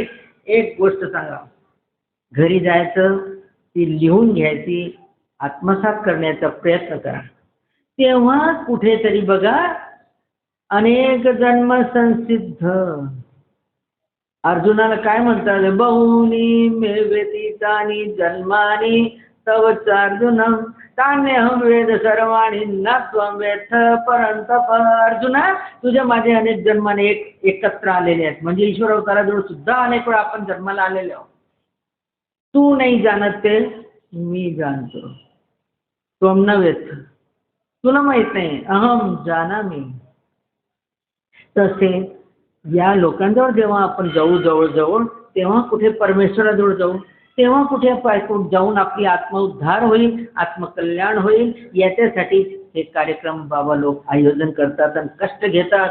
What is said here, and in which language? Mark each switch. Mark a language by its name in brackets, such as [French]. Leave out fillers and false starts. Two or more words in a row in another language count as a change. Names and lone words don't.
[Marathi] एक गोष्ट सांगा, घरी जायचं, ती लिहून घ्यायची, आत्मसात करण्याचा प्रयत्न करा. तेव्हा कुठेतरी बघा [Sanskrit] अनेक जन्म संसिद्ध. [Marathi] अर्जुनाला काय म्हणतात? [Sanskrit] बहुनी मे व्यतीतानी जन्मानी तव अर्जुनम तान्यहम वेद सर्वाणी न त्वं वेत्थ परंतप. [Marathi] अर्जुना, तुझ्या माझे अनेक जन्माने एकत्र आलेले आहेत. म्हणजे ईश्वर अवताराजवळ सुद्धा अनेक वेळा आपण जन्माला आलेले आहोत. तू नाही जाणत ते मी जाणतो. [Sanskrit] त्वं न वेत्थ, [Marathi] तुला माहित नाही, [Sanskrit] अहम जानामि. [Marathi] तसे या लोकांजवळ जेव्हा आपण जाऊ जवळ तेव्हा कुठे परमेश्वराजवळ जाऊ, तेव्हा कुठे जाऊन आपली आत्मउद्धार होईल, आत्मकल्याण होईल. याच्यासाठी हे कार्यक्रम बाबा लोक आयोजन करतात आणि कष्ट घेतात.